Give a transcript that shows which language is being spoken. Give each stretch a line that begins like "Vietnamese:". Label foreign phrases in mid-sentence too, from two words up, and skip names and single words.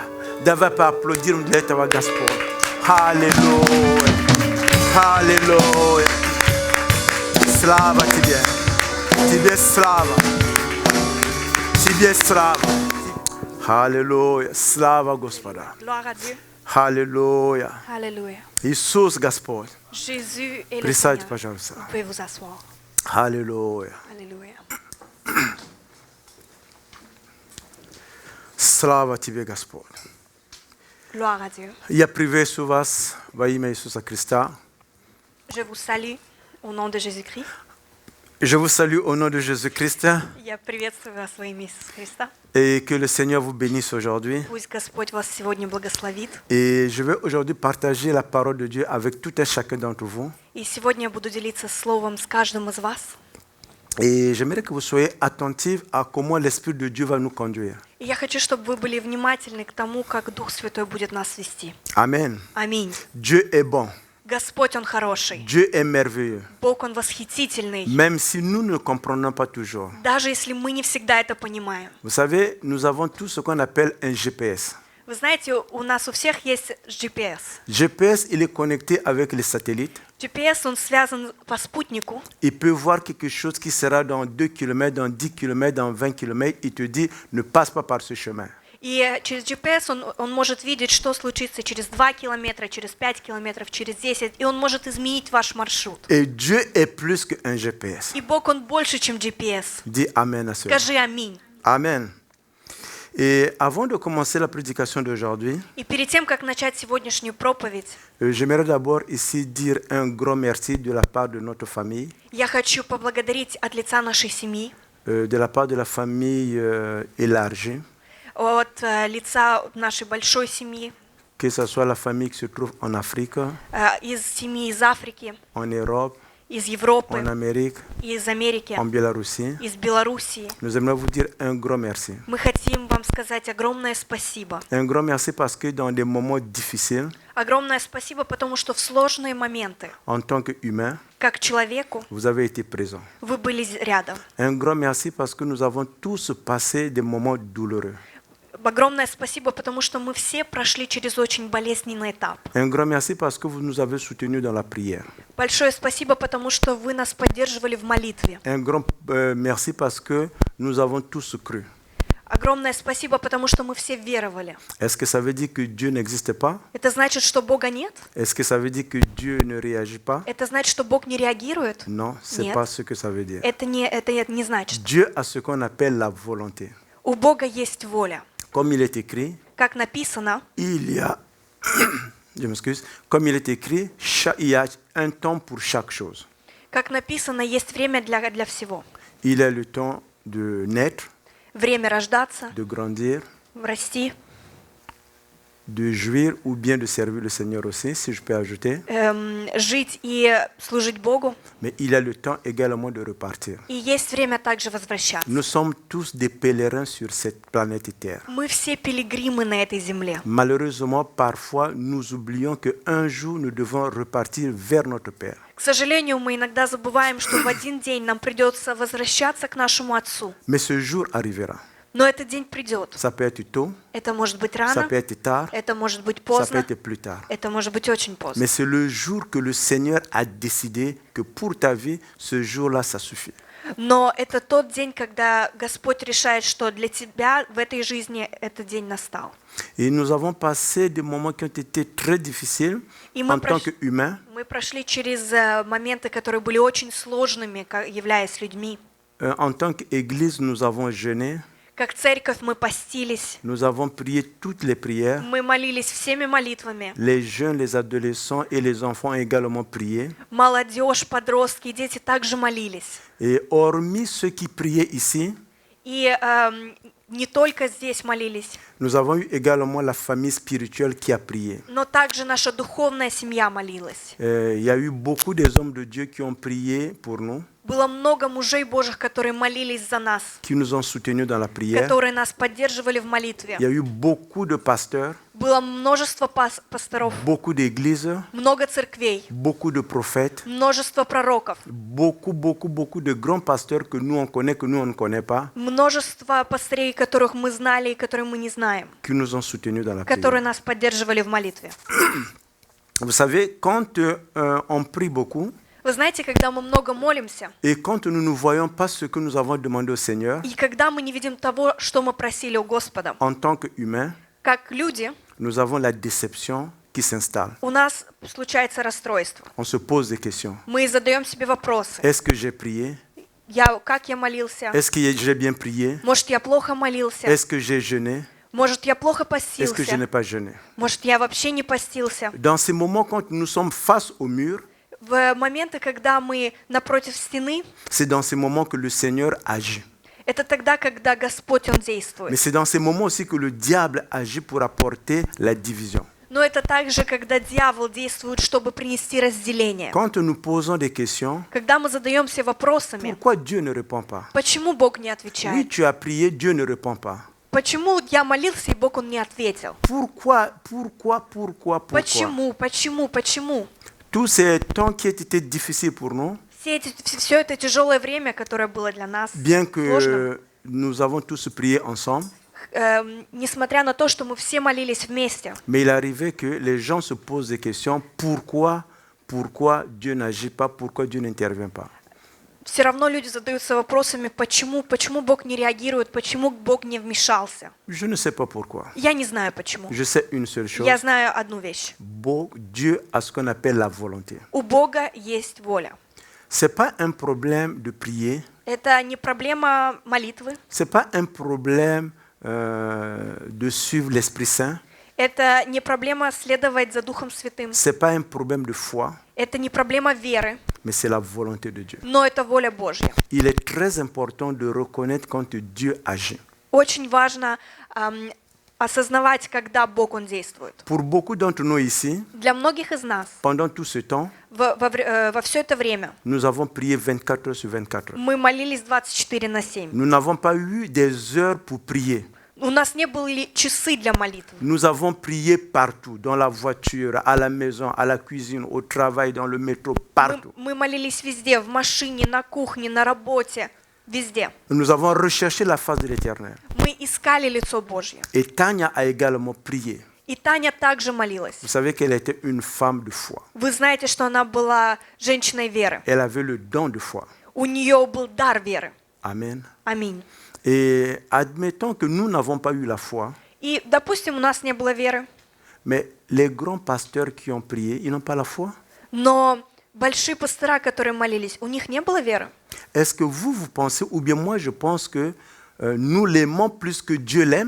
Russian: Давай поаплодируем для этого, Господь. Аллилуйя. Аллилуйя. Слава Тебе. Тебе слава. Тебе слава. Аллилуйя. Слава Господа.
French: Gloire à Dieu.
Russian: Аллилуйя.
French: Alléluia.
Russian: Иисус Господь.
French: Jésus est le
Russian: Присядьте,
French: Seigneur.
Russian: пожалуйста.
French: Vous pouvez vous asseoir.
Russian: Аллилуйя.
French: Alléluia.
Russian: Слава Тебе, Господь.
French: Gloire à Dieu.
Russian: Я приветствую вас во имя Иисуса Христа.
French: Je vous salue au nom de Jésus-Christ. Je vous salue au nom de Jésus-Christ
Russian: Я приветствую вас во имя Иисуса Христа.
French: et que le Seigneur vous bénisse aujourd'hui.
Russian: Пусть Господь вас сегодня благословит.
French: Et je vais aujourd'hui partager la parole de Dieu avec tout et chacun d'entre vous.
Russian: И сегодня я буду делиться словом с каждым из вас.
French: Et j'aimerais que vous soyez attentifs à comment l'Esprit de Dieu va nous conduire.
Russian: И я хочу, чтобы вы были внимательны к тому, как Дух Святой будет нас вести.
French: Amen.
Russian: Аминь.
French: Dieu est bon.
Russian: Господь, Он хороший.
French: Dieu est merveilleux.
Russian: Бог, Он восхитительный.
French: Même si nous ne comprenons pas toujours.
Russian: Даже если мы не всегда это понимаем.
French: Vous savez, nous avons tout ce qu'on appelle un GPS.
Russian: Вы знаете, у нас у всех есть GPS.
French: GPS, il est connecté avec les satellites.
Russian: GPS, он связан по спутнику.
French: Il peut voir quelque chose qui sera dans 2 km, dans 10 km, dans 20 km. Il te dit, ne passe pas par ce chemin.
Russian: И через GPS он может видеть, что случится через 2 километра, через 5 километров, через 10. И он может изменить ваш маршрут.
French: Et Dieu est plus qu'un GPS.
Russian: И Бог, Он больше, чем GPS.
French: Dis Amen à cela.
Russian: Скажи аминь.
French: Amen. Et avant de commencer la prédication d'aujourd'hui,
Russian: И перед тем, как начать сегодняшнюю проповедь,
French: j'aimerais d'abord ici dire un grand merci de la part de notre famille,
Russian: я хочу поблагодарить от лица нашей семьи,
French: de la part de la famille élargie,
Russian: от лица нашей большой семьи,
French: que ce soit la famille qui se trouve en Afrique,
Russian: из семьи из Африки,
French: en Europe,
Russian: из Европы,
French: en Amérique,
Russian: из Америки,
French: en Biélorussie.
Russian: из Белоруссии.
French: Nous aimerions vous dire un grand merci.
Russian: Мы хотим вам сказать огромное спасибо.
French: Un grand merci parce que dans des moments difficiles,
Russian: Огромное спасибо, потому что в сложные моменты,
French: en tant qu'humain,
Russian: как человеку,
French: vous avez été présent.
Russian: вы были рядом.
French: Un grand merci parce que nous avons tous passé des moments douloureux.
Russian: Огромное спасибо, потому что мы все прошли через очень болезненный этап.
French: Un grand merci parce que vous nous avez soutenus dans la prière.
Russian: Большое спасибо, потому что вы нас поддерживали в молитве.
French: Un grand merci parce que nous avons tous cru.
Russian: Огромное спасибо, потому что мы все веровали.
French: Est-ce que ça veut dire que Dieu n'existe pas?
Russian: Это значит, что Бога нет?
French: Est-ce que ça veut dire que Dieu ne réagit pas?
Russian: Это значит, что Бог не реагирует?
French: Non, ce n'est
Russian: Нет.
French: pas ce que ça veut dire.
Russian: Это не значит.
French: Dieu a ce qu'on appelle la volonté.
Russian: У Бога есть воля.
French: Comme il est écrit,
Russian: Как написано,
French: il y a, je m'excuse, comme il est écrit, il y a un temps pour chaque chose.
Russian: есть время для всего.
French: Il y a le temps de naître,
Russian: Время рождаться,
French: de grandir,
Russian: расти,
French: de jouir ou bien de servir le Seigneur aussi, si je peux ajouter.
Russian: жить и служить Богу.
French: Mais il y a le temps également de repartir.
Russian: И есть время также возвращаться.
French: Nous sommes tous des pèlerins sur cette planète Terre.
Russian: Мы все пилигримы на этой земле.
French: Malheureusement, parfois, nous oublions qu'un jour, nous devons repartir vers notre Père.
Russian: К сожалению, мы иногда забываем, что в один день нам придется возвращаться к нашему Отцу.
French: Mais ce jour arrivera.
Russian: Но этот день придет.
French: Ça peut être tôt,
Russian: Это может быть
French: ça
Russian: рано,
French: peut être tard,
Russian: это может быть
French: ça peut
Russian: поздно,
French: être plus tard.
Russian: это может быть очень поздно.
French: Mais c'est le jour que le Seigneur a décidé que pour ta vie, ce jour-là, ça suffit.
Russian: Но это тот день, когда Господь решает, что для тебя в этой жизни этот день настал.
French: Et nous avons passé des moments qui ont été très difficiles
Russian: И мы
French: en tant qu'humains.
Russian: Мы прошли через моменты, которые были очень сложными, являясь людьми.
French: En tant qu'Église, nous avons jeûné,
Russian: Как церковь мы постились,
French: nous avons prié toutes les prières.
Russian: мы молились всеми молитвами.
French: Les jeunes, les adolescents et les enfants ont également prié.
Russian: Молодежь, подростки, дети также молились.
French: Et hormis ceux qui priaient ici,
Russian: И не только здесь молились,
French: nous avons eu également la famille spirituelle qui a prié.
Russian: но также наша духовная семья молилась.
French: Il y a eu beaucoup des hommes de Dieu qui ont prié pour nous,
Russian: Было много мужей Божьих, которые молились за нас,
French: qui nous ont soutenus dans la prière.
Russian: которые нас поддерживали в молитве.
French: Il y a eu beaucoup de pasteurs,
Russian: Было множество пасторов,
French: beaucoup d'églises,
Russian: много церквей,
French: beaucoup de prophètes,
Russian: множество пророков,
French: beaucoup de grands pasteurs que nous on connaît, que nous on ne connaît pas,
Russian: множество пастырей, которых мы знали и которые мы не знаем,
French: qui nous ont soutenus dans la
Russian: которые
French: prière.
Russian: нас поддерживали в молитве.
French: Vous savez, quand on prie beaucoup,
Russian: Вы знаете, когда мы много молимся,
French: et quand nous ne voyons pas ce que nous avons demandé au Seigneur,
Russian: и когда мы не видим того, что мы просили у Господа,
French: en tant qu'humains,
Russian: как люди,
French: nous avons la déception qui s'installe.
Russian: у нас случается расстройство.
French: On se pose des questions.
Russian: Мы задаем себе вопросы.
French: Est-ce que j'ai prié?
Russian: Как я молился?
French: Est-ce que j'ai bien prié?
Russian: Может, я плохо молился?
French: Est-ce que j'ai jeûné?
Russian: Может, я плохо
French: Est-ce que je n'ai
Russian: постился?
French: pas jeûné?
Russian: Может, я вообще не постился?
French: Dans ces moments, quand nous sommes face au mur,
Russian: В моменты, когда мы напротив стены,
French: c'est dans ces moments que le Seigneur agit.
Russian: это тогда, когда Господь, Он
French: Mais
Russian: действует.
French: c'est dans ces moments aussi que le diable agit pour apporter la division.
Russian: Но это также, когда дьявол действует, чтобы принести разделение.
French: Quand nous posons des questions,
Russian: Когда мы задаемся вопросами,
French: pourquoi Dieu ne répond pas?
Russian: почему Бог не
French: Oui,
Russian: отвечает?
French: tu as prié, Dieu ne répond pas.
Russian: Почему я молился, и Бог, Он не ответил?
French: Pourquoi?
Russian: Почему?
French: Tous ces temps qui étaient difficiles pour nous,
Russian: Все это тяжелое время, которое было для нас
French: bien
Russian: сложным,
French: que nous avons tous prié ensemble,
Russian: несмотря на то, что мы все молились вместе.
French: Mais il arrivait que les gens se posent des questions. Pourquoi Dieu n'agit pas? Pourquoi Dieu n'intervient pas?
Russian: Все равно люди задаются вопросами, почему Бог не реагирует, почему Бог не вмешался.
French: Je ne sais pas pourquoi.
Russian: Я не знаю почему.
French: Je sais une seule chose.
Russian: Я знаю одну вещь.
French: Dieu a ce qu'on appelle la volonté.
Russian: У Бога есть воля.
French: Ce n'est pas un problème de prier.
Russian: Это не проблема молитвы,
French: Ce n'est pas un problème de suivre l'Esprit Saint.
Russian: это не проблема следовать за Духом Святым,
French: Ce n'est pas un problème de foi,
Russian: это не проблема веры,
French: mais c'est la volonté de Dieu.
Russian: но это воля Божья.
French: Il est très important de reconnaître quand Dieu agit.
Russian: Очень важно осознавать, когда Бог Он действует.
French: Pour beaucoup d'entre nous ici,
Russian: Для многих из нас
French: pendant tout ce temps,
Russian: во все это время
French: nous avons prié 24 heures sur 24 heures.
Russian: мы молились 24/7.
French: Nous n'avons pas eu des heures pour prier.
Russian: У нас не были часы для молитвы.
French: Nous avons prié partout, dans la voiture, à la maison, à la cuisine, au travail, dans le métro, partout.
Russian: Мы молились везде, в машине, на кухне, на работе, везде.
French: Nous avons recherché la face de l'Éternel.
Russian: Мы искали лицо Божье.
French: Et Tania a également prié.
Russian: И Таня также молилась.
French: Vous savez qu'elle était une femme de foi.
Russian: Вы знаете, что она была женщиной веры.
French: Elle avait le don de foi.
Russian: У нее был дар веры.
French: Amen.
Russian: Аминь.
French: Et admettons que nous n'avons pas eu la foi,
Russian: И, допустим, у нас не было веры,
French: mais les grands pasteurs qui ont prié, ils n'ont pas la foi.
Russian: но большие пастыра, которые молились, у них не было веры.
French: Est-ce que vous pensez, ou bien moi je pense que nous l'aimons plus que Dieu l'aime?